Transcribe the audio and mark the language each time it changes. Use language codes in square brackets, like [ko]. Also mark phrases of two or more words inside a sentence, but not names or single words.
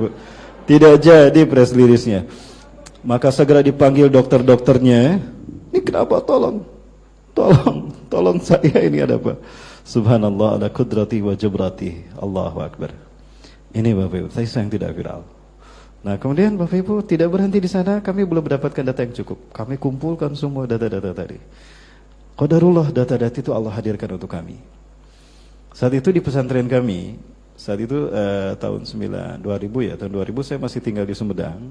[id] Tidak jadi press release-nya. Maka segera dipanggil dokter-dokternya. Ini kenapa? Tolong saya, ini ada apa? Subhanallah, [ar] على قدرتي وجبرتي. الله أكبر. [id] Ini Bapak Ibu, saya yang tidak viral. Nah kemudian Bapak Ibu tidak berhenti di sana, kami belum mendapatkan data yang cukup. Kami kumpulkan semua data-data tadi. Qadarullah, data-data itu Allah hadirkan untuk kami. Saat itu di pesantren kami, saat itu tahun 2000 ya, tahun 2000 saya masih tinggal di Sumedang.